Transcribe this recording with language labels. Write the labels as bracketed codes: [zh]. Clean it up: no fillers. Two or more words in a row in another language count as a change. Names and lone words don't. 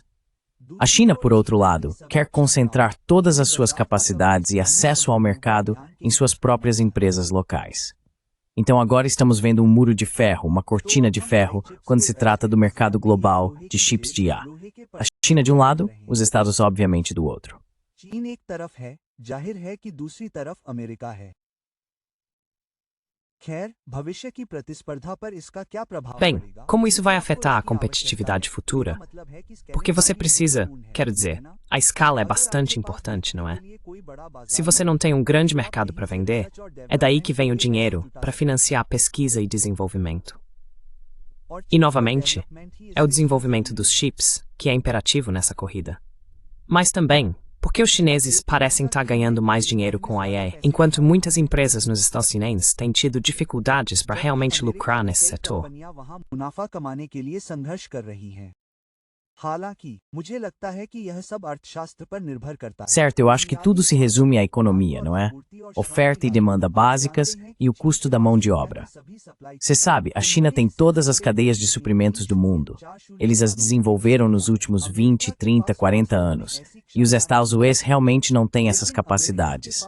[pt] A China, por outro lado, quer concentrar todas as suas capacidades e acesso ao mercado em suas próprias empresas locais. Então agora estamos vendo um muro de ferro, uma cortina de ferro, quando se trata do mercado global de chips de IA. A China de um lado, os Estados obviamente do outro. [hi] चीन एक तरफ है, जाहिर है कि दूसरी तरफ अमेरिका है। खैर, भविष्य की प्रतिस्पर्धा पर इसका क्या प्रभाव [pt] Bem, [hi] पड़ेगा? [pt] como isso vai afetar a competitividade futura? Porque você precisa, quero dizer, a escala é bastante importante, não é? Se você não tem um grande mercado para vender, é daí que vem o dinheiro para financiar a pesquisa e desenvolvimento. E, novamente, é o desenvolvimento dos chips que é imperativo nessa corrida. Mas também, porque os chineses parecem estar ganhando mais dinheiro com a IA, enquanto muitas empresas nos Estados Unidos têm tido dificuldades para realmente lucrar nesse setor. [hi] वहां मुनाफा कमाने के लिए संघर्ष कर रही हैं। हालांकि मुझे लगता है कि यह सब अर्थशास्त्र पर निर्भर करता है। [pt] Certo, eu acho que tudo se resume à economia, não é? Oferta e demanda básicas e o custo da mão de obra. Você sabe, a China tem todas as cadeias de suprimentos do mundo. Eles as desenvolveram nos últimos 20, 30, 40 anos. E os Estados Unidos realmente não têm essas capacidades.